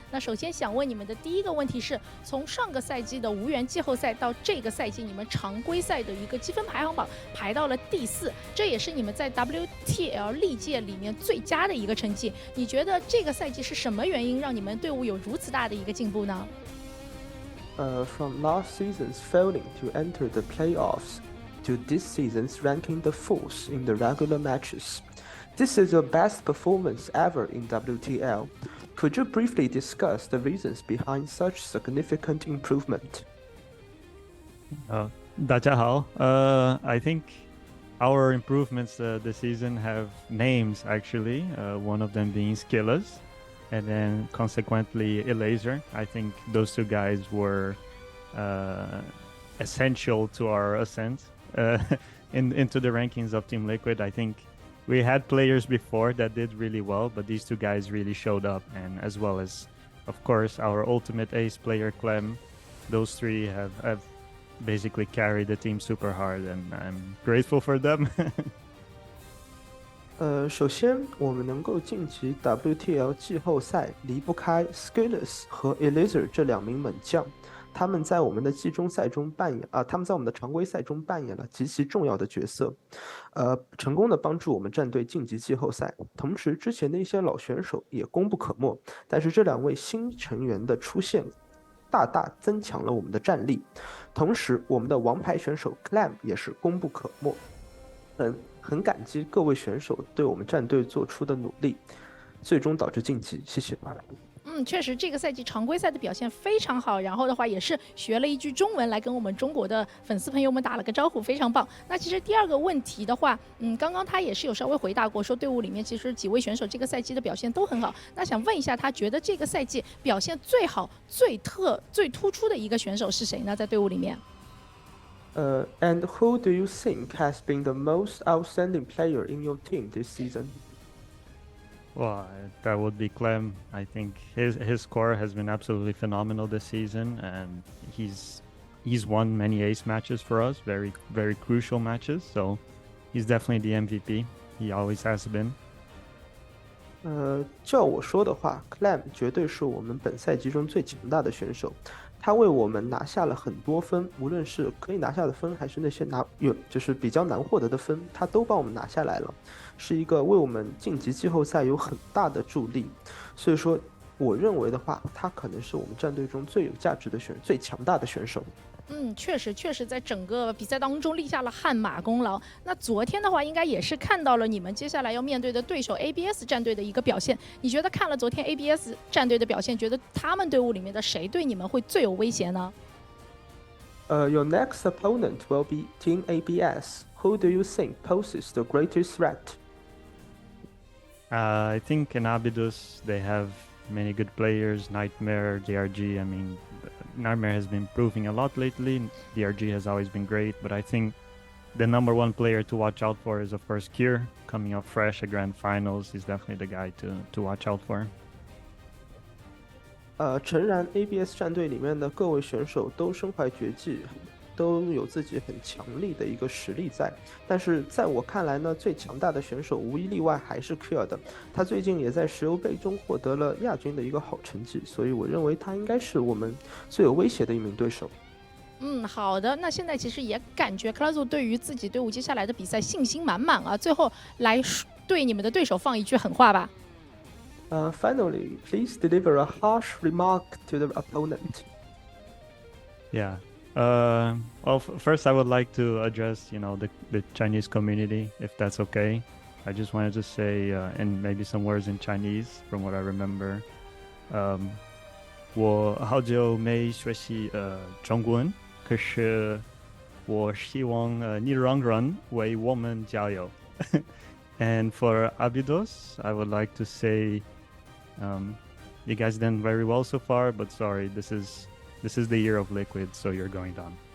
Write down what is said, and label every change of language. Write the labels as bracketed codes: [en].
[zh] 那首先想问你们的第一个问题是，从上个赛季的无缘季后赛到这个赛季，你们常规赛的一个积分排行榜排到了第4，这也是你们在 WTL 历届里面最佳的一个成绩。你觉得这个赛季是什么原因让你们队伍有如此大的一个进步呢 [en] ？From last season's failing to enter the playoffs to this season's ranking the 4th in the regular matches.This is your best performance ever in WTL. Could you briefly discuss the reasons behind such significant improvement? [zh] 大家好. [en] I think our improvements this season have names actually. One of them being SKillous, and then consequently Elazer. I think those two guys were essential to our ascent into the rankings of Team Liquid. I think.We had players before that did really well, but these two guys really showed up, and as well as, of course, our ultimate ace player, Clem. Those three have basically carried the team super hard, and I'm grateful for them. [zh] 首先，我们能够晋级 WTL 季后赛，离不开 SKillous 和 Elazer 这2名猛将。他们在我们的季中赛中他们在我们的常规赛中扮演了极其重要的角色，成功的帮助我们战队晋级季后赛。同时，之前的一些老选手也功不可没，但是这2位新成员的出现，大大增强了我们的战力。同时，我们的王牌选手 Clem 也是功不可没。很感激各位选手对我们战队做出的努力，最终导致晋级。谢谢。确实这个赛季常规赛的表现非常好，然后的话也是学了一句中文来跟我们中国的粉丝朋友们打了个招呼，非常棒。那其实第2个问题的话，刚刚他也是有稍微回答过，说队伍里面其实几位选手这个赛季的表现都很好。那想问一下，他觉得这个赛季表现最好、最突出的一个选手是谁呢？在队伍里面 [en] ？And who do you think has been the most outstanding player in your team this season?Well, that would be Clem. I think his score has been absolutely phenomenal this season, and he's won many ace matches for us, very, very crucial matches. So he's definitely the MVP. He always has been. [zh] 照我说的话 ，Clem 绝对是我们本赛季中最强大的选手。他为我们拿下了很多分，无论是可以拿下的分，还是那些就是比较难获得的分，他都帮我们拿下来了，是一个为我们晋级季后赛有很大的助力。所以说，我认为的话，他可能是我们战队中最有价值的最强大的选手。确实在整个比赛当中立下了汗马功劳。那昨天的话，应该也是看到了你们接下来要面对的对手 ABS 战队的一个表现。你觉得看了昨天 ABS 战队的表现，觉得他们队伍里面的谁对你们会最有威胁呢？ [en] Your next opponent will be Team ABS. Who do you think poses the greatest threat? I think in ABYDOS they have many good players. Nightmare, DRG. I mean, Nightmare has been improving a lot lately. DRG has always been great, but I think the number one player to watch out for is of course Cure, coming up fresh at Grand Finals. He's definitely the guy to watch out for. [zh] 诚然，ABS 战队里面的各位选手都身怀绝技，都有自己很强力的一个实力在。但是在我看来呢，最强大的选手无一例外还是 Q 的。他最近也在石油杯中获得了亚军的一个好成绩，所以我认为他应该是我们最有威胁的一名对手。好的，那现在其实也感觉 Elazer 对于自己队伍接下来的比赛信心满满啊。最后来对你们的对手放一句狠话吧。 [en] Finally, please deliver a harsh remark to the opponent. Yeah. Well, first I would like to address, the Chinese community, if that's okay. I just wanted to say, and maybe some words in Chinese from what I remember. [zh] 我好久没学习中文，可是我希望你让人为我们加油。 [en] And for ABYDOS, I would like to say, you guys done very well so far, but sorry, this is the year of Liquid, so you're going down.